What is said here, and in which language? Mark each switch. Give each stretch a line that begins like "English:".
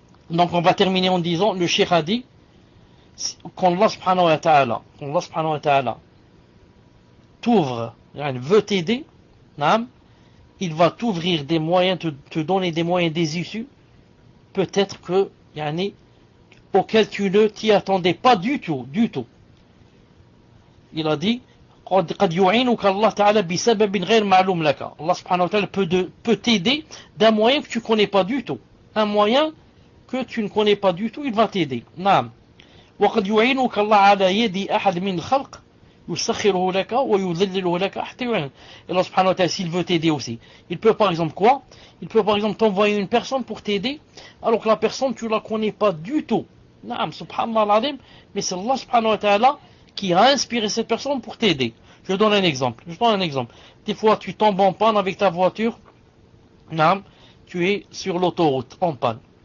French: Donc on va terminer en disant, le cheikh a dit, quand Allah subhanahu wa ta'ala t'ouvre, veut t'aider, naam, il va t'ouvrir des moyens, te donner des moyens, des issues, peut-être que, yani, auxquels tu ne t'y attendais pas du tout. Il a dit,
Arabic: قد يعينك الله تعالى بسبب غير معلوم لك.
French: Allah subhanahu wa ta'ala peut t'aider d'un moyen que tu ne connais pas du tout. Un moyen que tu ne connais pas du tout, il va t'aider.
Arabic: نعم. وقد يعينك الله على يد أحد من الخلق يسخره لك ويذلله لك حتى يعينك.
French: Allah subhanahu wa ta'ala, s'il veut t'aider aussi, il peut par exemple quoi? Il peut par exemple t'envoyer une personne pour t'aider, alors que la personne tu la connais pas du tout. نعم, subhanallah al-azim, mais c'est Allah subhanahu wa ta'ala qui a inspiré cette personne pour t'aider. Je donne un exemple. Des fois, tu tombes en panne avec ta voiture. Non, tu es sur l'autoroute en panne.